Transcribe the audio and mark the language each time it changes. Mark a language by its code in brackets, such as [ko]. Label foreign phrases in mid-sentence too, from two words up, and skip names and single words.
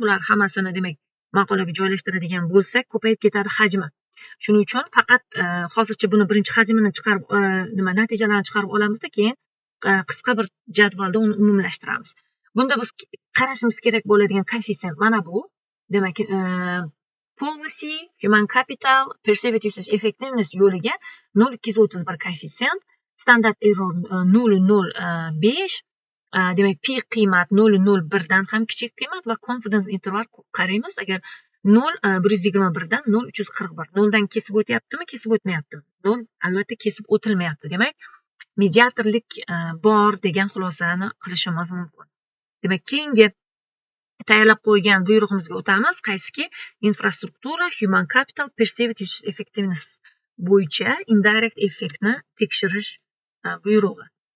[uz] Bular hammasini, demak, maqolaga joylashtiradigan bo'lsak, ko'payib ketadi hajmi. Shuning uchun faqat, e, hozircha buni birinchi hajmini chiqarib, e, nima, natijalarini chiqarib olamizda, keyin, e, qisqa bir jadvalda uni umumlashtiramiz. Bunda biz ke-, qarashimiz kerak bo'ladigan koeffitsient mana bu. Demak, e, [en] policy, human capital, perceived usage effectiveness [uz] yo'liga nol ikki yuz o'ttiz bir koeffitsient, [en] standard error, [uz] e, nol nol besh, e, demak, pi qiymat nol nol birdan ham kichik qiymat va [en] confidence interval [uz] ko-, qaraymiz. Agar nol, e, bir yuz yigirma birdan nol uch yuz qirq bir. Noldan kesib o'tyaptimi? Kesib o'tmayapti. Nol albatta kesib o'tilmayapti. Demak, mediatorlik, e, bor degan xulosani qilishimiz mumkin. Demak, keyingi tayyorlab qo'ygan buyrug'imizga o'tamiz. Qaysiki? Infrastruktura, [en] human capital, perceived usage effectiveness [uz] bo'yicha indirect effektni tekshirish, e, buyrug'i.